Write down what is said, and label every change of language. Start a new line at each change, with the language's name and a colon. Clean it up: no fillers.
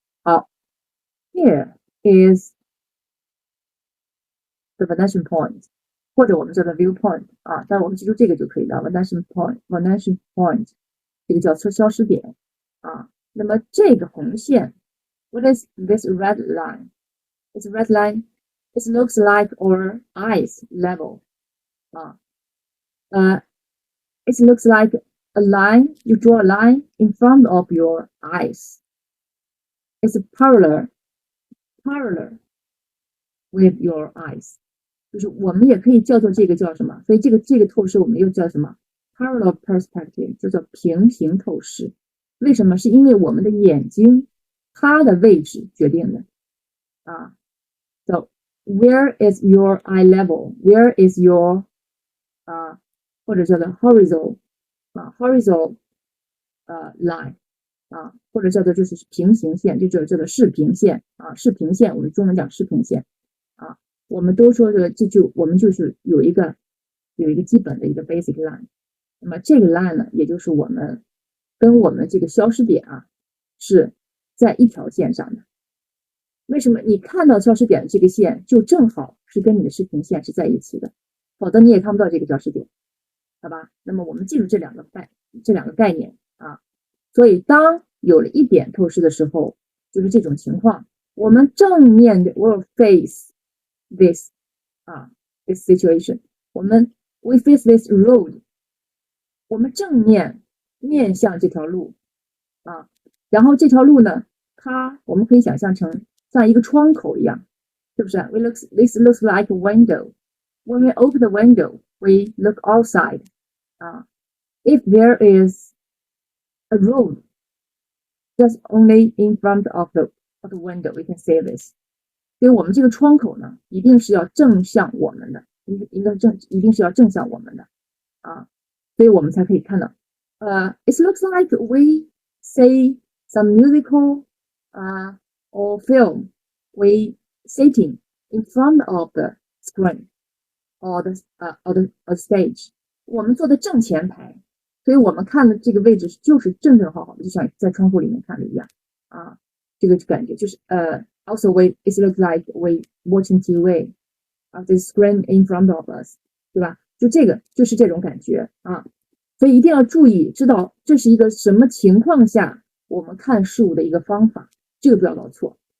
Chinese: 好
English: ，Here is the vanishing point。
Chinese: 或者我们叫做 viewpoint 但我们记住这个就可以了 vanishing point 这个叫消失点那么这个红线
English: what is this red line? It's a red line. It looks like our eyes level it looks like a line. You draw a line in front of your eyes. It's parallel with your eyes，
Chinese: 就是我们也可以叫做这个叫什么？所以这个透视我们又叫什么 ？
English: Parallel perspective，
Chinese: 就叫平行透视。为什么？是因为我们的眼睛它的位置决定的啊。
English: So where is your eye level? Where is your
Chinese: 或者叫做 horizontal line 或者叫做就是平行线，就叫做视平线视平线，我们中文讲视平线我们都说的我们就是有一个基本的一个 basic line， 那么这个 line 呢，也就是我们跟我们这个消失点是在一条线上的。为什么？你看到消失点的这个线就正好是跟你的视平线是在一起的，否则你也看不到这个消失点，好吧？那么我们记住这两个概念所以当有了一点透视的时候，就是这种情况，我们正面的
English: will face this situation， we face this road，
Chinese: 我们正面向这条路然后这条路呢，我们可以想象成像一个窗口一样，是不是？
English: This looks like a window. When we open the window, we look outside. If there is a road just only in front of the window, we can say this.
Chinese: 所以我们这个窗口呢，一定是要正向我们的，一定是要正向我们的所以我们才可以看到
English: it looks like we say some musical or film, we sitting in front of the screen or the stage.
Chinese: 我们坐在正前排，所以我们看的这个位置就是正好的，就像在窗户里面看的一样这个感觉就是
English: also it looks like we watching TV the screen in front of us，
Chinese: 对吧？就是这种感觉所以一定要注意，知道这是一个什么情况下我们看事物的一个方法，这个不要搞错。